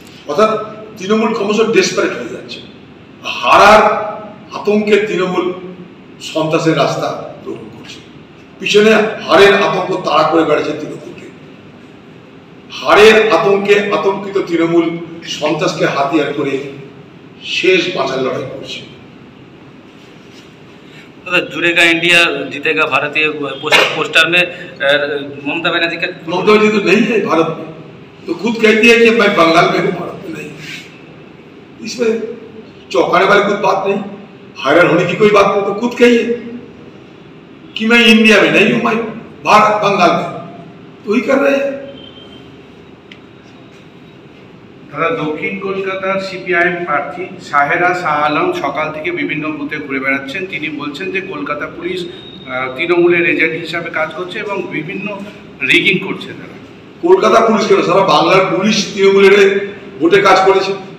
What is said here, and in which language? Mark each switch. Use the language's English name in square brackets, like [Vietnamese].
[Bangla] অর্থাৎ তৃণমূল ক্রমশ ডেসপারেট হয়ে যাচ্ছে, হারার আতঙ্কে তৃণমূল সন্ত্রাসের রাস্তা গ্রহণ করছে। পিছনে হারের আতঙ্ক তাড়া করে বেড়েছে তৃণমূলকে। হারের আতঙ্কে আতঙ্কিত তৃণমূল সন্ত্রাসকে হাতিয়ার করে শেষ বাঁচার লড়াই করছে। [Hindi] जुड़ेगा इंडिया जीतेगा भारतीय पोस्टर में ममता बनर्जी का। ममता बनर्जी तो नहीं है भारत में, तो खुद कहती है कि मैं बंगाल में हूँ, भारत में नहीं। इसमें चौंकाने वाली कोई बात नहीं, हैरान होने की कोई बात नहीं। तो खुद कहिए कि मैं इंडिया में नहीं हूँ, मैं भारत बंगाल में, तो ही कर रहे हैं। [Bangla] দাদা, দক্ষিণ কলকাতার সিপিআইএম প্রার্থী সাহেরা শাহ আলম সকাল থেকে বিভিন্ন বুথে ঘুরে বেড়াচ্ছেন। তিনি বলছেন যে কলকাতা পুলিশ তৃণমূলের এজেন্ট হিসাবে কাজ করছে এবং বিভিন্ন রিগিং করছে তারা। কলকাতা পুলিশ কেন, সারা বাংলার পুলিশ তৃণমূলের ভোটে কাজ করেছে।